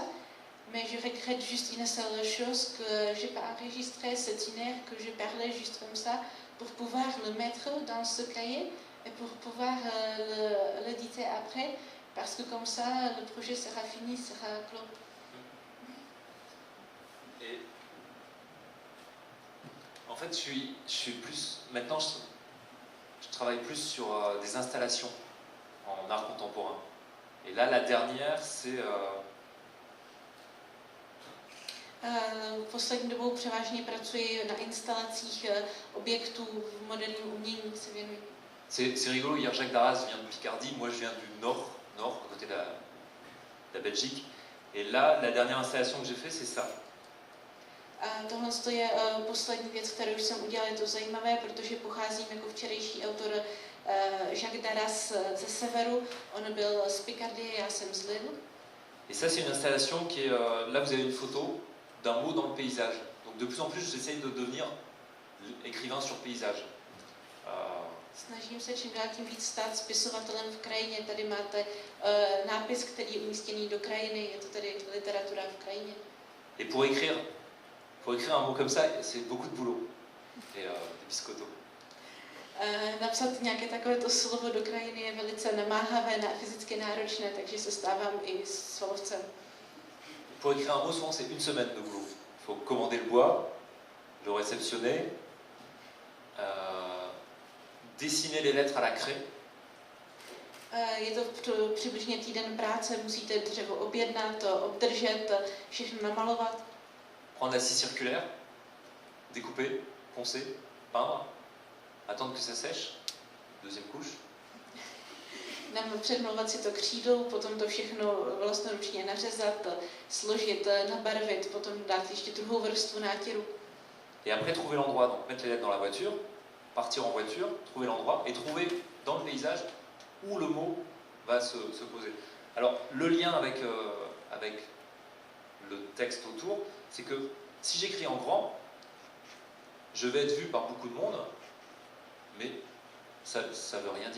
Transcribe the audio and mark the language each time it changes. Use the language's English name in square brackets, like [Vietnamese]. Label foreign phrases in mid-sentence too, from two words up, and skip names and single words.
[French] Mais je regrette juste une seule chose, que je n'ai pas enregistré cette une heure, que je parlais juste comme ça, pour pouvoir le mettre dans ce cahier et pour pouvoir l'éditer après, parce que comme ça, le projet sera fini, sera clos. Et en fait, je suis plus. Maintenant, je travaille plus sur des installations en art contemporain. Et là, la dernière, c'est. [Czech] Poslední dobou převážně pracuji na instalacích objektů v moderním umění, se věnuji. [French] C'est rigolo, hier Jacques Darras vient de Picardie, moi je viens du nord, à côté de la Belgique. Et là, la dernière installation que j'ai fait, c'est ça. [Czech] Tohle je poslední věc, kterou jsem udělal, je to zajímavé, protože pocházím jako včerejší autor Jacques Darras ze severu, on byl z Picardie, já jsem z Lille. [French] Et ça, c'est une installation qui est. Là, vous avez une photo d'un mot dans le paysage. Donc, de plus en plus, j'essaye de devenir écrivain sur paysage. [Czech] Snažím se čím dál tím víc stát spisovatelem v krajině. Tady máte nápis, který je umístěný do krajiny, je to tedy literatura v krajině. [French] Et pour écrire un mot comme ça, c'est beaucoup de boulot. Et des biscottos. [Czech] Napsat nějaké takovéto slovo do krajiny je velice namáhavé, fyzicky náročné, takže se stávám i svalovcem. [French] Pour écrire un mot, souvent c'est une semaine de boulot. Il faut commander le bois, le réceptionner, dessiner les lettres à la craie. [Czech] Je to přibližně týden práce, musíte dřevo objednat, obdržet, všechno namalovat. [French] Prendre la scie circulaire, découper, poncer, peindre, attendre que ça sèche, deuxième couche. [Czech] Předmlouvat si to křídou, potom to všechno vlastnoručně nařezat, složit, nabarvit, potom dát ještě druhou vrstvu nátěru. [French] Et après trouver l'endroit, donc mettre les lettres dans la voiture, partir en voiture, trouver l'endroit et trouver dans le paysage où le mot va se poser. Alors le lien avec le texte autour, c'est que si j'écris en grand, je vais être vu par beaucoup de monde, mais ça ne veut rien dire.